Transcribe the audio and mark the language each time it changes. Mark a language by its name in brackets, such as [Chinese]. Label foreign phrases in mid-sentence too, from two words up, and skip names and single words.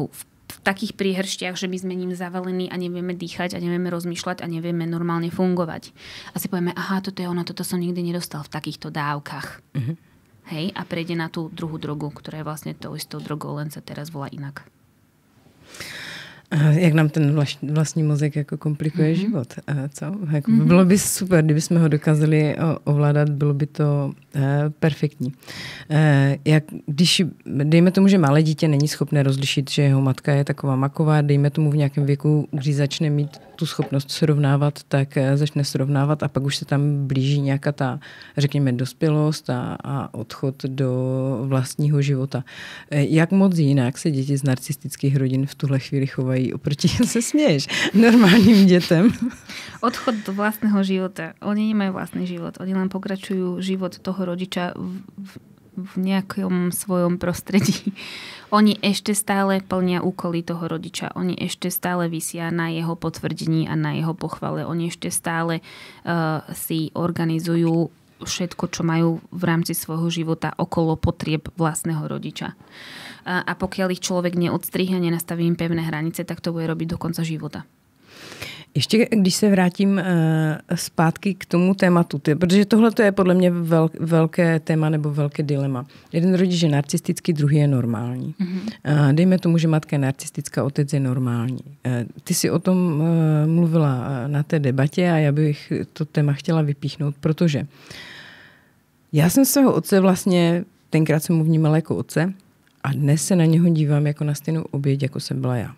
[Slovak] V takých príhrštiach, že my sme ním zavalení a nevieme dýchať a nevieme rozmýšľať a nevieme normálne fungovať. A si povieme, aha, toto je ono, toto som nikdy nedostal v takýchto dávkach. Hej? A prejde na tú druhú drogu, ktorá je vlastne tou istou drogou, len sa teraz volá inak. [Czech] Jak nám ten vlastní mozek jako komplikuje život. Co? Jako bylo by super, kdyby jsme ho dokázali ovládat, bylo by to perfektní. Když dejme tomu, že malé dítě není schopné rozlišit, že jeho matka je taková maková, dejme tomu v nějakém věku, když začne mít tu schopnost srovnávat, tak začne srovnávat a pak už se tam blíží nějaká ta, řekněme, dospělost a odchod do vlastního života. Jak moc jinak se děti z narcistických rodin v tuhle chvíli chovají oproti, se směješ, normálním dětem? [Slovak] Odchod do vlastného života. Oni nemajú vlastný život. Oni len pokračujú život toho rodiča v nejakom svojom prostredí. Oni ešte stále plnia úkoly toho rodiča. Oni ešte stále visia na jeho potvrdení a na jeho pochvale. Oni ešte stále si organizujú všetko, čo majú v rámci svojho života okolo potrieb vlastného rodiča. A pokiaľ ich človek neodstrihne, nenastaví im pevné hranice, tak to bude robiť do konca života. [Czech] Ještě když se vrátím zpátky k tomu tématu, protože tohle je podle mě velké téma nebo velké dilema. Jeden rodič je narcistický, druhý je normální. Dejme tomu, že matka je narcistická, otec je normální. Ty si o tom mluvila na té debatě a já bych to téma chtěla vypíchnout, protože Já jsem svého otce vlastně, tenkrát jsem mu vnímala jako otce a dnes se na něho dívám jako na stejnou oběť, jako jsem byla já.